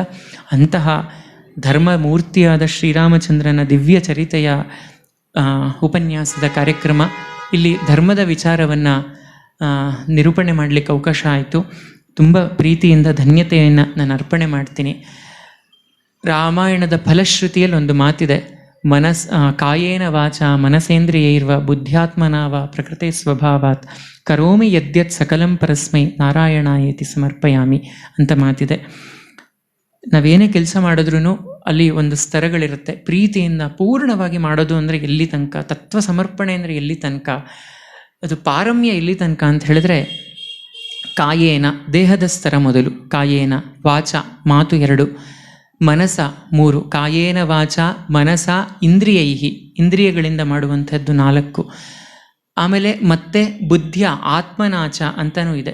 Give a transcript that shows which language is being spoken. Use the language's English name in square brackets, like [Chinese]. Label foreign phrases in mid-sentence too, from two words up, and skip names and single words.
[Kannada] ಅಂತಹ ಧರ್ಮಮೂರ್ತಿಯಾದ ಶ್ರೀರಾಮಚಂದ್ರನ ದಿವ್ಯ ಚರಿತೆಯ ಉಪನ್ಯಾಸದ ಕಾರ್ಯಕ್ರಮ. ಇಲ್ಲಿ ಧರ್ಮದ ವಿಚಾರವನ್ನು ನಿರೂಪಣೆ ಮಾಡಲಿಕ್ಕೆ ಅವಕಾಶ ಆಯಿತು. ತುಂಬ ಪ್ರೀತಿಯಿಂದ ಧನ್ಯತೆಯನ್ನು ನಾನು ಅರ್ಪಣೆ ಮಾಡ್ತೀನಿ. ರಾಮಾಯಣದ ಫಲಶ್ರುತಿಯಲ್ಲಿ ಒಂದು ಮಾತಿದೆ, [Sanskrit] ಕಾಯೇನ ವಾಚ ಮನಸೇಂದ್ರಿಯೈರ್ವ ಬುದ್ಧ್ಯಾತ್ಮನಾವ ಪ್ರಕೃತಿ ಸ್ವಭಾವಾತ್ ಕರೋಮಿ ಯದ್ಯತ್ ಸಕಲಂ ಪರಸ್ಮೈ ನಾರಾಯಣಾಯೇತಿ ಸಮರ್ಪಯಾಮಿ [Kannada] ಅಂತ ಮಾತಿದೆ. ನಾವೇನೇ ಕೆಲಸ ಮಾಡಿದ್ರೂ ಅಲ್ಲಿ ಒಂದು ಸ್ತರಗಳಿರುತ್ತೆ. ಪ್ರೀತಿಯಿಂದ ಪೂರ್ಣವಾಗಿ ಮಾಡೋದು ಅಂದರೆ ಎಲ್ಲಿ ತನಕ, ತತ್ವ ಸಮರ್ಪಣೆ ಅಂದರೆ ಎಲ್ಲಿ ತನಕ, ಅದು ಪಾರಮ್ಯ ಎಲ್ಲಿ ತನಕ ಅಂತ ಹೇಳಿದ್ರೆ, ಕಾಯೇನ ದೇಹದ ಸ್ತರ ಮೊದಲು, [Sanskrit] ಕಾಯೇನ ವಾಚ [Kannada] ಮಾತು 2, ಮನಸ 3, [Sanskrit] ಕಾಯೇನ ವಾಚ ಮನಸ ಇಂದ್ರಿಯೈಹಿ [Kannada] ಇಂದ್ರಿಯಗಳಿಂದ ಮಾಡುವಂಥದ್ದು 4, ಆಮೇಲೆ ಮತ್ತೆ ಬುದ್ಧಿಯ ಆತ್ಮನಾಚ ಅಂತಲೂ ಇದೆ.